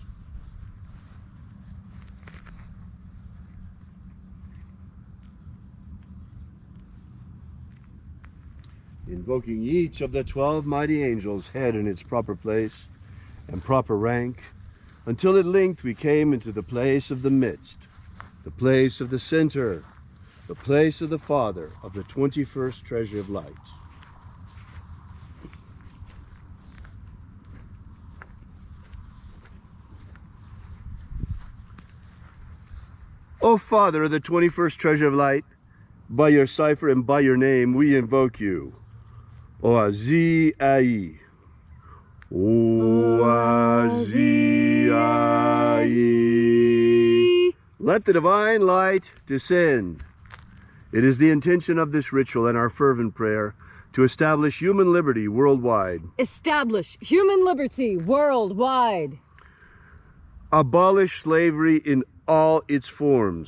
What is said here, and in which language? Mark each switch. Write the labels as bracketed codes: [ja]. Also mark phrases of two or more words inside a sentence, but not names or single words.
[en] Invoking each of the 12 mighty angels, head in its proper place and proper rank, until at length we came into the place of the midst, the place of the center, the place of the Father of the 21st Treasury of Light. O Father of the 21st Treasury of Light, by your cipher and by your name we invoke you. Oazi-ai. Oazi-ai. Let the divine light descend. It is the intention of this ritual and our fervent prayer to establish human liberty worldwide, establish human liberty worldwide, abolish slavery in all its forms,